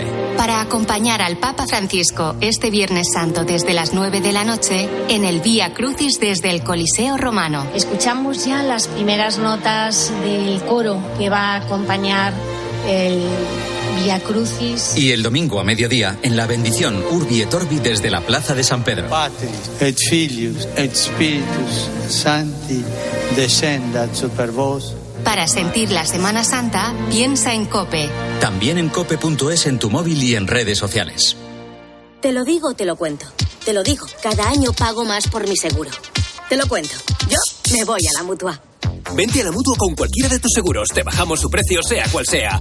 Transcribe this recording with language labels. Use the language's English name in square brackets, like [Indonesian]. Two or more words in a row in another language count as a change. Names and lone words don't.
[Spanish] Para acompañar al Papa Francisco este Viernes Santo desde las 9 de la noche en el Vía Crucis desde el Coliseo Romano. Escuchamos ya las primeras notas del coro que va a acompañar el Vía Crucis. Y el domingo a mediodía en la bendición Urbi et Orbi desde la Plaza de San Pedro. [Latin] Patris et Filius et Spiritus Sancti descendat super vos. [Spanish] Para sentir la Semana Santa, piensa en COPE. También en cope.es, en tu móvil y en redes sociales. Te lo digo, te lo cuento. Te lo digo, cada año pago más por mi seguro. Te lo cuento. Yo me voy a la Mutua. Vente a la Mutua con cualquiera de tus seguros. Te bajamos su precio, sea cual sea.